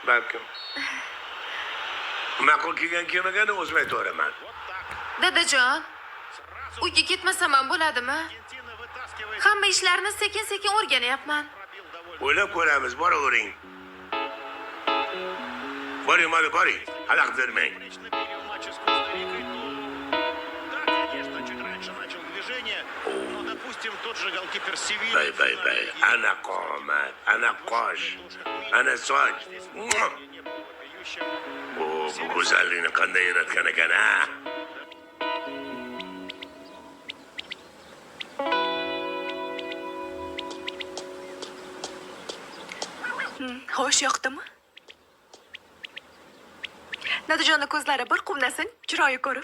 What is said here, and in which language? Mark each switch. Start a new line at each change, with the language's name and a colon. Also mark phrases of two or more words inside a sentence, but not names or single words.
Uzbek: Ma'qul kelgan kelmagani o'zim aytaveraman. Dadajon, uyga ketmasam ham bo'ladimi? Hamma ishlarni sekin-sekin o'rganyapman. O'ylab ko'ramiz, boravering. Boring, hadi boring. Halaq vermang.
Russian: Конечно, период матча с Коста-Рикой, да, конечно, чуть раньше начал движение, но, допустим, тот же голкипер Севильи...
Uzbek: Bay. Ana qomat, ana qosh, ana soch.
Russian: Не был вопиющим.
Uzbek: Bu go'zallikni qanday yaratgan ekan, ha? Xo'sh, yoqdimi? Nadijonni ko'zlari bir quvnasin, chiroyi ko'rib.